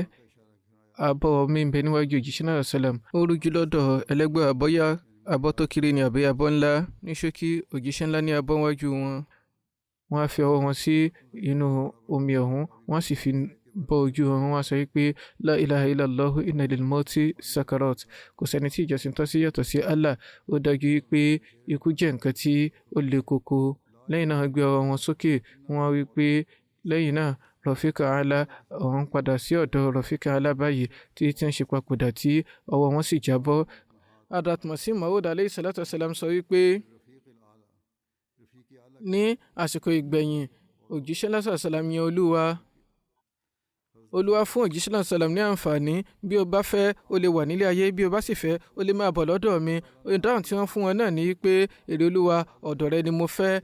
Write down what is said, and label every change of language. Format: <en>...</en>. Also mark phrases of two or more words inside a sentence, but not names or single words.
<yo>abọ́ mi ń bẹ níwájú òjíṣẹ́ náà sálàm. ó rújú lọ́dọ̀ ẹlẹ́gbẹ́ àbọ́yá abọ́ tó kéré ni àbí abọ́ ńlá. ní ṣókí òjíṣẹ́ ńlá ní abọ́ wájú wọn. wọ́n á fi ọwọ́ wọn sí inú omi ọ̀hún, wọ́n sì fi bọ́ ojú wọn. wọ́n á sọ wípé</yo> <ar>لا إله إلا الله إن للموت سكرات.</ar> <yo>kò sẹ́ni tí ìjọsìn tọ́ sí yàtọ̀ sí Allah. ó dájú wípé ikú jẹ́ nǹkan tí ó le koko. lẹ́yìn náà gbé ọwọ́ wọn sókè, wọ́n á wípé lẹ́yìn náà</yo> <ar>الرفيق الأعلى,</ar> <yo>ọ̀hún padà sí ọ̀dọ̀</yo> <ar>الرفيق الأعلى</ar> <yo>báyìí tí ń ṣe papòdà tí ọwọ́ wọn sì jábọ́. Hadrat Masih Maud</yo> <ar>عليه الصلاة والسلام</ar> <yo>sọ wípé ní àsìkò ìgbẹ̀yìn òjíṣẹ́ lásán sàlám yẹn olúwa fún òjíṣẹ́ náà sàlám ní àǹfààní, bí o bá fẹ́ o lè wà nílé ayé, bí o bá sì fẹ́ o lè máa bọ̀ lọ́dọ̀ mi. ìdáhùn tí wọ́n fún wọn náà ni pé èrè olúwa, ọ̀dọ̀ rẹ ni mo fẹ́.</yo>